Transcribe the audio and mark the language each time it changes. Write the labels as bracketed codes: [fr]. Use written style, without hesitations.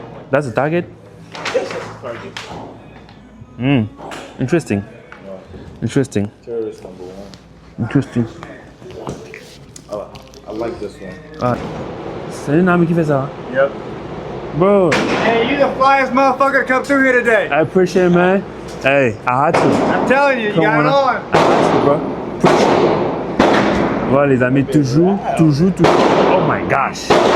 [en] That's a target? Yes, that's a target. Interesting. Interesting. Terrorist number one. Interesting. I like this one. Ah. [fr] C'est une amie qui fait ça. [en] Yep. Bro, Hey, you the flyest motherfucker to come through here today. I appreciate it, man. Hey, I had to. I'm telling you, you got it on. I had to, bro. [fr] Voilà, les amis, toujours. [en] Oh my gosh.